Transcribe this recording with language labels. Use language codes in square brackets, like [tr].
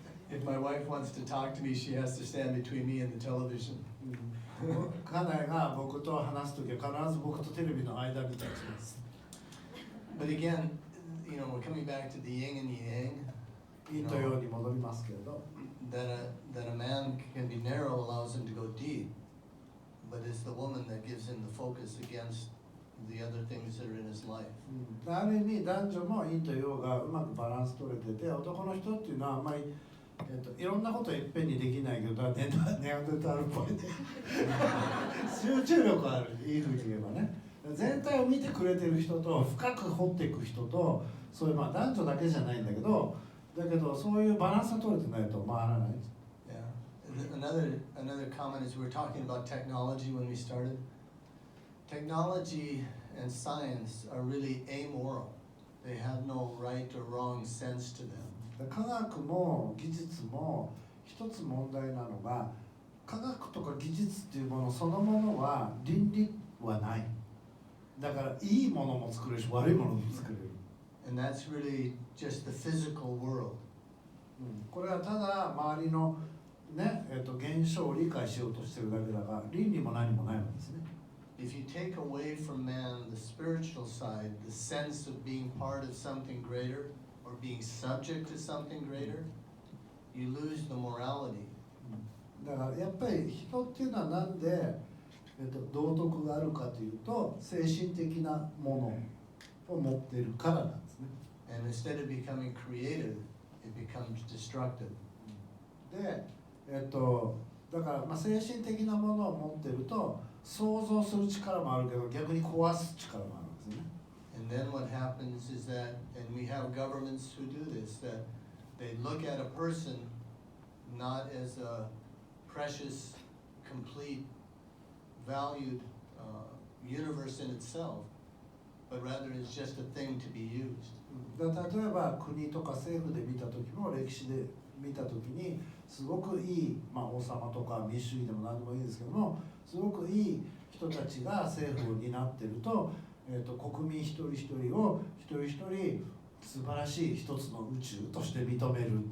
[en] If my wife wants to talk to me, she has to stand between me and the television. [ja] 家内が僕と話すときは必ず僕とテレビの間に立ちます。 [en] But again, you know, we're coming back to the yin and yang. [ja] 陰と陽に戻りますけれど。 [en] That a man can be narrow allows him to go deep, but it's the woman that gives him the focus against the other things that are in his life. [ja] ある意味男女も陰と陽がうまくバランス取れてて、男の人っていうのはあんまり、いろんなことをいっぺんにできないけど、ネアンデルタールっぽいね。集中力ある、いいふうに言えばね。全体を見てくれてる人と深く掘っていく人と、そういうまあ男女だけじゃないんだけど、そういうバランスが取れてないと回らない。 [en] Yeah. Another comment is we were talking about technology when we started. Technology and science are really amoral. They have no right or wrong sense to them. [ja] 科学も技術も一つ問題なのが、科学とか技術っていうものそのものは倫理はない。だからいいものも作れるし悪いものも作れる。 [en] And that's really just the physical world. [ja] これはただ周りのね、現象を理解しようとしてるだけだが、倫理も何もないわけですね。 [en] If you take away from man the spiritual side, the sense of being part of something greater or being subject to something greater, you lose the morality. [ja] だからやっぱり人っていうのはなんで、道徳があるかというと精神的なものを持っているからなんですね。 [en] And instead of becoming creative, it becomes destructive. [ja] で、だからまあ精神的なものを持っていると想像する力もあるけど逆に壊す力もあるんですね。 [en] And then what happens is that, and we have governments who do this, that they look at a person not as a precious, complete, valued universe in itself, but rather as just a thing to be used. [ja] 例えば国とか政府で見た時も歴史で見た時にすごくいい、まあ、王様とか民主主義でも何でもいいですけどもすごくいい人たちが政府を担っていると、国民一人一人を一人一人素晴らしい一つの宇宙として認める。